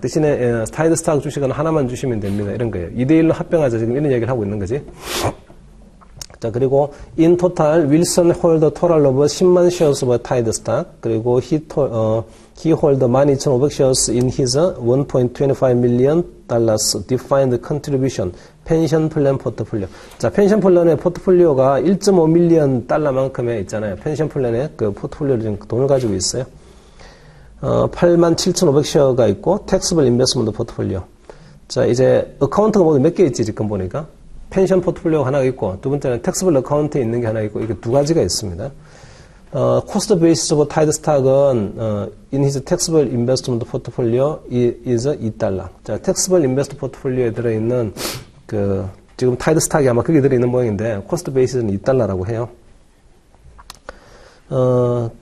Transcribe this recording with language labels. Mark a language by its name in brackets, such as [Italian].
[Korean] 대신에 tide stock 주식은 하나만 주시면 됩니다. 이런 거예요. 2대1로 합병하자. 지금 이런 얘기를 하고 있는 거지. 자, 그리고 [English] in total, Wilson hold a total of 10만 shares of tide stock. [Korean] 그리고 [English] he hold 12,500 shares in his 1.25 million dollars defined contribution 펜션 플랜 포트폴리오. [Korean] 자, 펜션 플랜의 포트폴리오가 1.5 밀리언 달러만큼의 있잖아요. 펜션 플랜의 그 포트폴리오를 지금 돈을 가지고 있어요. 87,500셔가 있고, 택스블 인베스트먼트 포트폴리오. 자, 이제 어카운트가 모두 몇 개 있지, 지금 보니까. 펜션 포트폴리오가 하나 있고, 두 번째는 택스블 어카운트에 있는 게 하나 있고, 이게 두 가지가 있습니다. [English] 코스트 베이시스 오브 타이드 스탁은, in his taxable investment portfolio is $2. [Korean] 자, 택스블 인베스트 포트폴리오에 들어있는, 지금 타이드 스탁이 아마 거기 들어있는 모양인데, 코스트 베이시스는 $2라고 해요.